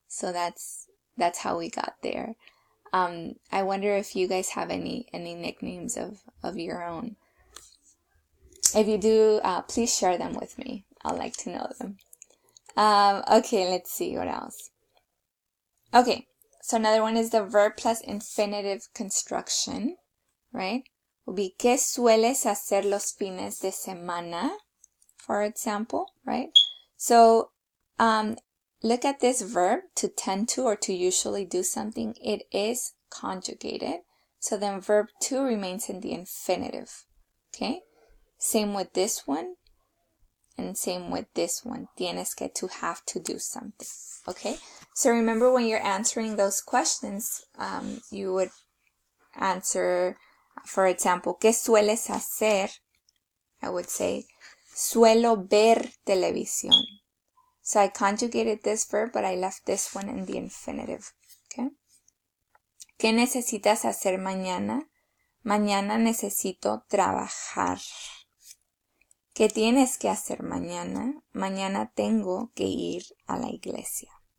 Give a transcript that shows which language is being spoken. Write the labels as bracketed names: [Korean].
[English] So that's how we got there. I wonder if you guys have any nicknames of your own. If you do, please share them with me. I'll like to know them. Okay, let's see what else. Okay, so another one is the verb plus infinitive construction, right? Will be [Spanish] ¿qué sueles hacer los fines de semana? [English] For example, right? So, look at this verb, to tend to or to usually do something. It is conjugated. So then verb to remains in the infinitive. Okay? Same with this one. And same with this one. Tienes que, to have to do something. Okay? So remember when you're answering those questions, you would answer, for example, [Spanish] ¿qué sueles hacer? [English] I would say, [Spanish] suelo ver televisión. [English] So I conjugated this verb, but I left this one in the infinitive. Okay? [Spanish] ¿Qué necesitas hacer mañana? Mañana necesito trabajar. ¿Qué tienes que hacer mañana? Mañana tengo que ir a la iglesia.